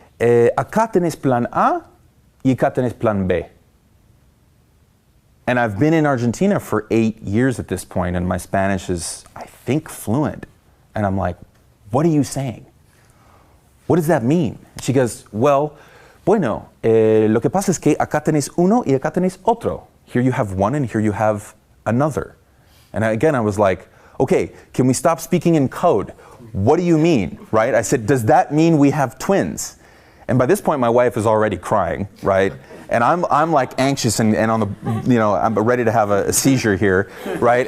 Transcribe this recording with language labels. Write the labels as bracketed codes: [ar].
[es] Acá tenés plan A. Y acá tenés plan B. [en] And I've been in Argentina for 8 years at this point, and my Spanish is, I think, fluent. And I'm like, what are you saying? What does that mean? She goes, well, [es] Bueno, lo que pasa es que acá tenés uno y acá tenés otro. [en] Here you have one and here you have another. And again, I was like, okay, can we stop speaking in code? What do you mean, right? I said, does that mean we have twins? And by this point, my wife is already crying, right? And I'm like anxious and on the, I'm ready to have a seizure here, right?